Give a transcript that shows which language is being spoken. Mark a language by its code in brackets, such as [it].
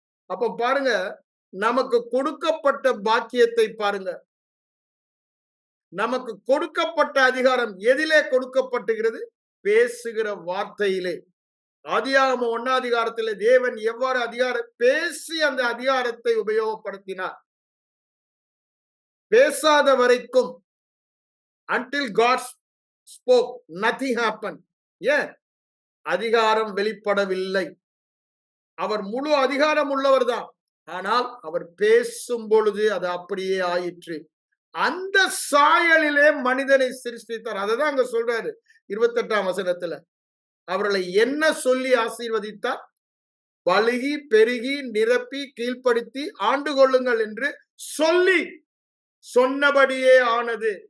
[ta] அப்ப பாருங்க, நமக்கு கொடுக்கப்பட்ட பாக்கியத்தை பாருங்க. நமக்கு கொடுக்கப்பட்ட அதிகாரம் எதிலே கொடுக்கப்பட்டுகிறது? பேசுகிற வார்த்தையிலே. ஆதியாகமம் 1 அதிகாரத்திலே தேவன் எவ்வாறு அதிகாரம் பேசி அந்த அதிகாரத்தை உபயோகப்படுத்தினார்? பேசாத வரைக்கும் [en] until God spoke nothing happened. [ta] ஏன்? அதிகாரம் வெளிப்படவில்லை. அவர் முழு அதிகாரம் உள்ளவர் தான். ஆனால் அவர் பேசும் பொழுது அது அப்படியே ஆயிற்று. அந்த சாயலிலே மனிதனை சிருஷ்டித்தார். அததான் அங்க சொல்றாரு 28ஆம் வசனத்துல. அவர்களை என்ன சொல்லி ஆசீர்வதித்தார்? பலுகி பெருகி நிரப்பி கீழ்ப்படுத்தி ஆண்டு கொள்ளுங்கள் என்று சொல்லி சொன்னபடியே ஆனது.